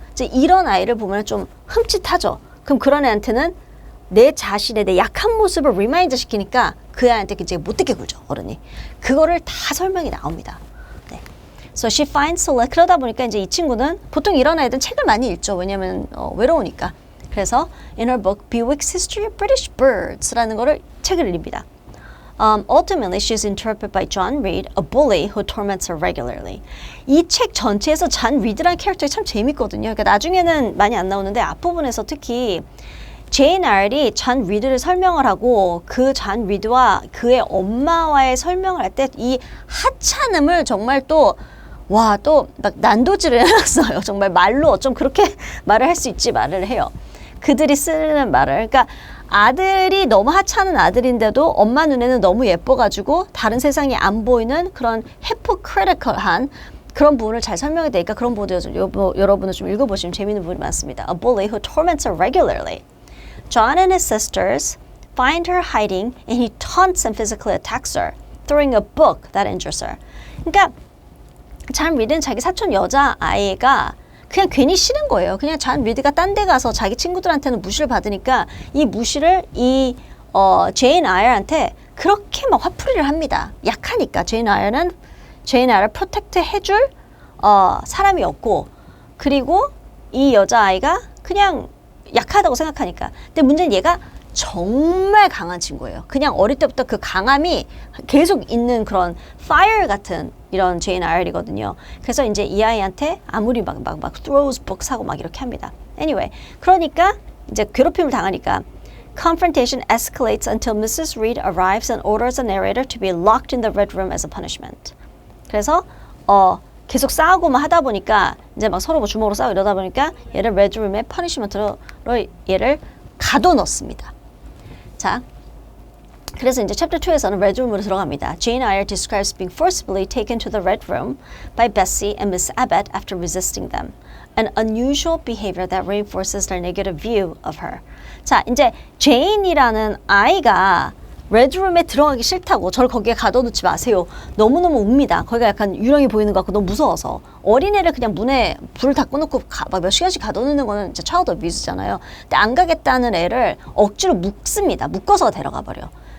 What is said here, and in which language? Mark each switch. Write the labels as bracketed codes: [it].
[ko] 이제 이런 아이를 보면 좀 흠칫하죠. 그럼 그런 애한테는 내 자신의 내 약한 모습을 리마인드 시키니까 그 애한테 굉장히 못되게 굴죠. 어른이. 그거를 다 설명이 나옵니다. [en] 네. So she finds solace. [ko] 그러다 보니까 이제 이 친구는 보통 이런 아이들은 책을 많이 읽죠. 왜냐면 외로우니까. 그래서 [en] in her book [ko] Bewick's History of British Birds라는 거를 책을 읽습니다. [en] Ultimately, she's interpreted by John Reed, a bully who torments her regularly. [ko] 이 책 전체에서 잔 리드라는 캐릭터가 참 재밌거든요. 그러니까 나중에는 많이 안 나오는데 앞부분에서 특히 제인 아일이 잔 리드를 설명을 하고 그 잔 리드와 그의 엄마와의 설명을 할 때 이 하찮음을 정말 또 와, 또 막 난도질을 해놨어요. 정말 말로 어쩜 그렇게 말을 할 수 있지 말을 해요. 그들이 쓰는 말을. 그러니까 아들이 너무 하찮은 아들인데도 엄마 눈에는 너무 예뻐가지고 다른 세상이 안 보이는 그런 hypocritical한 그런 부분을 잘 설명이 되니까 그런 부분을 여러분은 좀 읽어보시면 재미있는 부분이 많습니다. [en] A bully who torments her regularly. John and his sisters find her hiding and he taunts and physically attacks her, throwing a book that injures her. [ko] 그러니까 잔 리드는 자기 사촌 여자아이가 그냥 괜히 싫은 거예요. 그냥 잔 리드가 딴 데 가서 자기 친구들한테는 무시를 받으니까 이 무시를 제인 아이한테 그렇게 막 화풀이를 합니다. 약하니까 제인 아이를 프로텍트 해줄 사람이 없고 그리고 이 여자아이가 그냥 약하다고 생각하니까. 근데 문제는 얘가 정말 강한 친구예요. 그냥 어릴 때부터 그 강함이 계속 있는 그런 fire 같은 이런 제인 아이거든요. 그래서 이제 이 아이한테 아무리 막 [en] throws books [ko] 하고 막 이렇게 합니다. [en] Anyway, [ko] 그러니까 이제 괴롭힘을 당하니까 [en] confrontation escalates until Mrs. Reed arrives and orders the narrator to be locked in the red room as a punishment. [ko] 그래서 계속 싸우고만 하다 보니까 이제 막 서로 주먹으로 싸우고 이러다 보니까 얘를 레드룸에 퍼니시먼트로 얘를 가둬넣습니다. 자, 그래서 이제 챕터 2에서는 레드룸으로 들어갑니다. [en] Jane Eyre describes being forcibly taken to the red room by Bessie and Miss Abbott after resisting them. An unusual behavior that reinforces their negative view of her. [ko] 자, 이제 제인이라는 아이가 레드룸에 들어가기 싫다고 저를 거기에 가둬놓지 마세요. 너무너무 웁니다. 거기가 약간 유령이 보이는 것 같고 너무 무서워서. 어린애를 그냥 문에 불을 다 꺼놓고 막 몇 시간씩 가둬놓는 거는 진짜 차일드 어뷰즈잖아요. 근데 안 가겠다는 애를 억지로 묶습니다. 묶어서 데려가 버려.